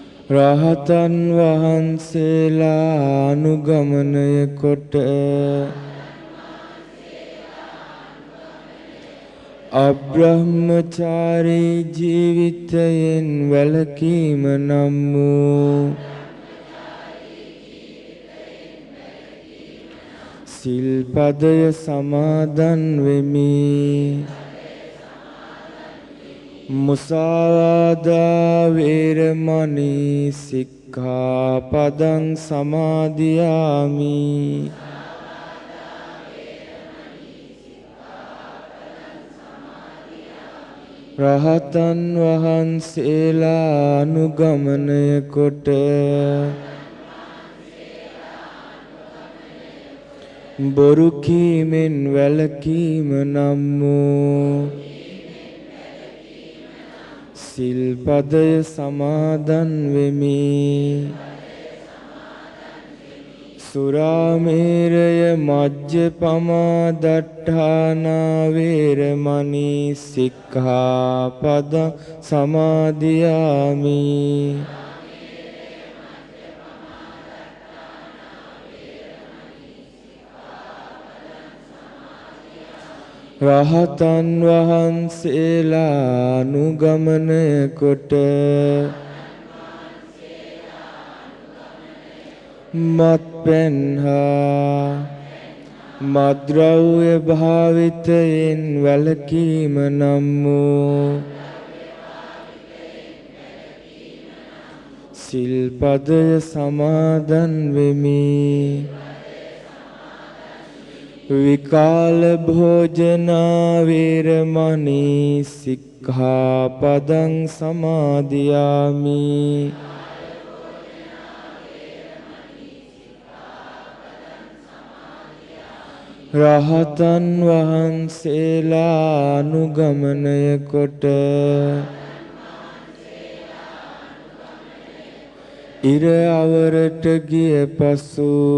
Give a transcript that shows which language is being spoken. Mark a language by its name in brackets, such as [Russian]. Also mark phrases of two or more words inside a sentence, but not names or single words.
[Sinhala] රහතන් වහන්සේලා අනුගමනය කොට අබ්‍රහ්මචාරී ජීවිතයෙන් වැළකීම නම් වූ සිල්පදය සමාදන් වෙමි. [Pali] මුසාවාදා වේරමණී සික්ඛාපදං සමාදියාමි. [Sinhala] රහතන් වහන්සේලා අනුගමනය කොට බොරු කීමෙන් වැළකීම නම් වූ සිල්පදය සමාදන් වෙමි. [Pali] සුරාමේරය මජ්ජපමා දට්ඨානා වේරමණී සික්ඛාපදං සමාදියාමි. [Sinhala] රහතන් වහන්සේලා අනුගමනය කොට මත්පැන් හා මද්ද්‍රව්‍ය භාවිතයෙන් වැළකීම නම් වූ සිල්පදය සමාදන් වෙමි. [Pali] විකාල භෝජනා වේරමණී සික්ඛාපදං සමාදියාමි. [Sinhala] රහතන් වහන්සේලා අනුගමනය කොට ඉර අවරට ගිය පසු